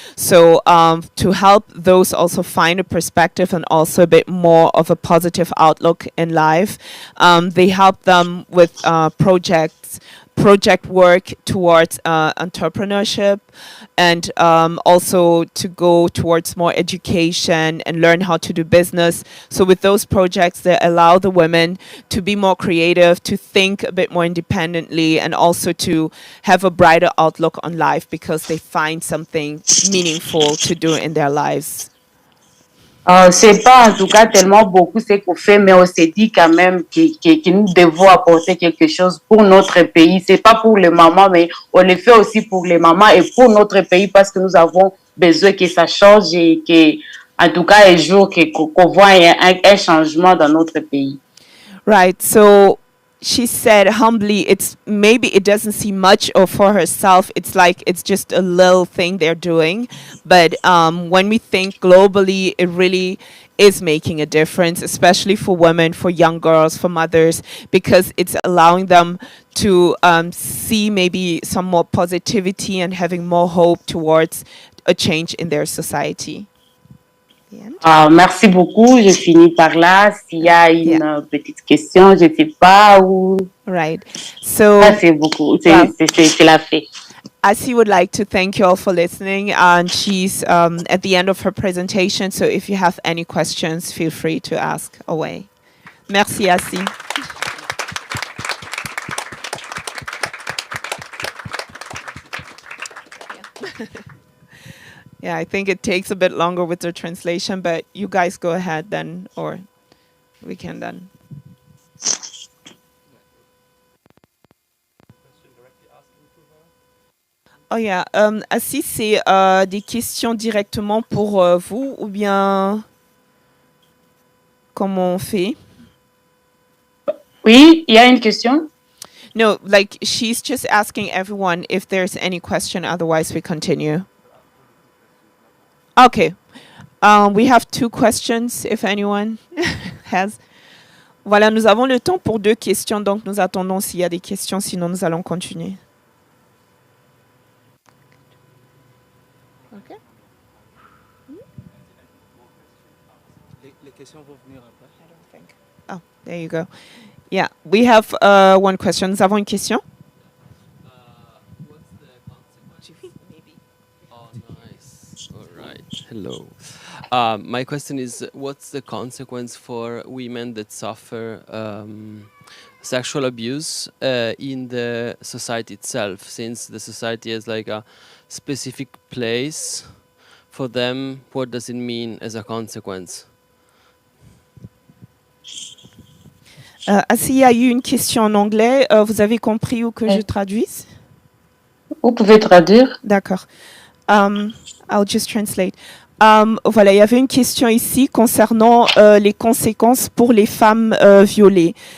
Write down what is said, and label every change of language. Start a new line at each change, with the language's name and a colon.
English: So to help those also find a perspective and also a bit more of a positive outlook in life, they help them with project work towards entrepreneurship, and also to go towards more education and learn how to do business. So with those projects, they allow the women to be more creative, to think a bit more independently, and also to have a brighter outlook on life because they find something meaningful to do in their lives.
French: C'est pas en tout cas tellement beaucoup ce qu'on fait, mais on s'est dit quand même que nous devons apporter quelque chose pour notre pays. C'est pas pour les mamans, mais on le fait aussi pour les mamans et pour notre pays parce que nous avons besoin que ça change et que, en tout cas, un jour qu'on voit un changement dans notre pays.
English: Right. So she said humbly, it's maybe it doesn't seem much, or for herself, it's like it's just a little thing they're doing. But when we think globally, it really is making a difference, especially for women, for young girls, for mothers, because it's allowing them to see maybe some more positivity and having more hope towards a change in their society. The end.
French: Merci beaucoup. Je finis par là. S'il y a une petite question, je ne sais pas où.
English: Right. So
French: Ça, c'est beaucoup. C'est la fait.
English: Asi would like to thank you all for listening, and she's at the end of her presentation, so if you have any questions, feel free to ask away.
French: Merci, Asi.
English: Yeah, I think it takes a bit longer with the translation, but you guys go ahead then, or we can then.
French: Oh yeah, Assis, c'est des questions directement pour vous ou bien comment on fait? Oui, il y a une question.
English: No, like she's just asking everyone if there's any question, otherwise we continue. Okay, we have 2 questions if anyone has.
French: Voilà, nous avons le temps pour 2 questions, donc nous attendons s'il y a des questions, sinon nous allons continuer. Okay. Les questions vont venir après.
English: I don't think. Oh, there you go. Yeah, we have 1 question.
French: Nous avons une question?
English: What's the consequence? Oh, nice. All right. Hello. My question is, what's the consequence for women that suffer sexual abuse in the society itself, since the society has like a specific place for them? What does it mean as a consequence?
French: S'il y a eu une question en anglais, vous avez compris ou que je traduise? Vous pouvez traduire. D'accord.
English: I'll just translate.
French: Voilà, il y avait une question ici concernant les conséquences pour les femmes violées.